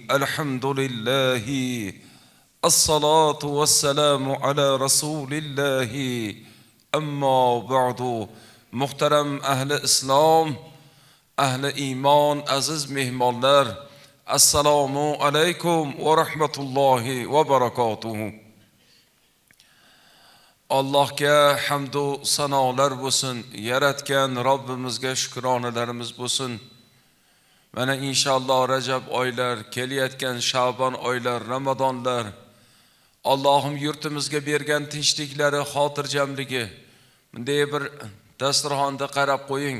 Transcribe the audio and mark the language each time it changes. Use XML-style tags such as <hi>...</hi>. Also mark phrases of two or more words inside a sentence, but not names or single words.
<ar>الحمد لله، الصلاة والسلام على رسول الله. أما بعد، محترم أهل إسلام، أهل إيمان،</ar> <uz>Aziz mehmonlar,</uz> <ar>السلام عليكم ورحمة الله وبركاته.</ar> <uz>Allohga hamdu sanolar bo'lsin, yaratgan Robbimizga shukronalarimiz bo'lsin. Mana inshaalloh Rajab oylar, kelayotgan Sha'bon oylar, Ramazonlar, Allohim yurtimizga bergan tinchliklari, xotirjamligi, bunday bir dasturxonda qarab qo'ying.</uz>